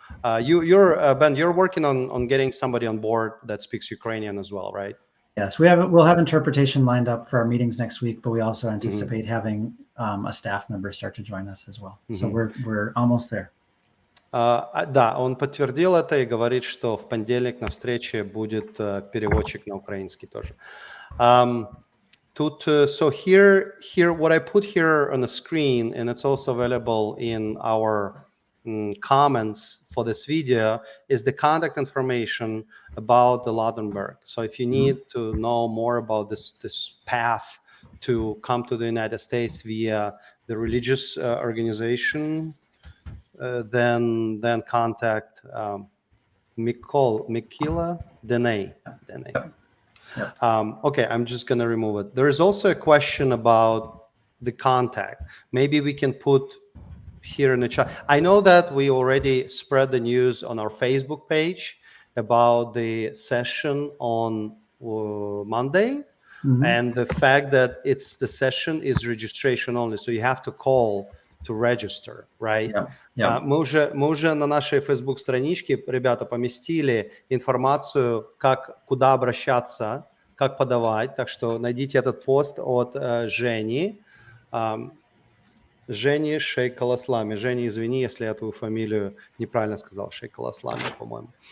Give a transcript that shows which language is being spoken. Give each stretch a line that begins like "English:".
English: Ben, you're working on getting somebody on board that speaks Ukrainian as well, right? Yes, we'll have interpretation lined up for our meetings next week, but we also anticipate having a staff member start to join us as well. So we're almost there.
Russian: Да, он подтвердил это и говорит, что в понедельник на встрече будет переводчик на украинский тоже.
English: So here, what I put here on the screen, and it's also available in our comments for this video, is the contact information about the Ladenburg. So if you need to know more about this path to come to the United States via the religious organization, then contact Mikila Dene. Okay, I'm just going to remove it. There is also a question about the contact. Maybe we can put here in the chat. I know that we already spread the news on our Facebook page about the session on Monday, and the fact that the session is registration only, so you have to call to register, right?
Russian: Мы уже на нашей Facebook страничке, ребята, поместили информацию, куда обращаться, как подавать, так что найдите этот пост от Жени Шейкаласлами. Женя, извини, если я твою фамилию неправильно сказал, Шейкаласлами, по-моему.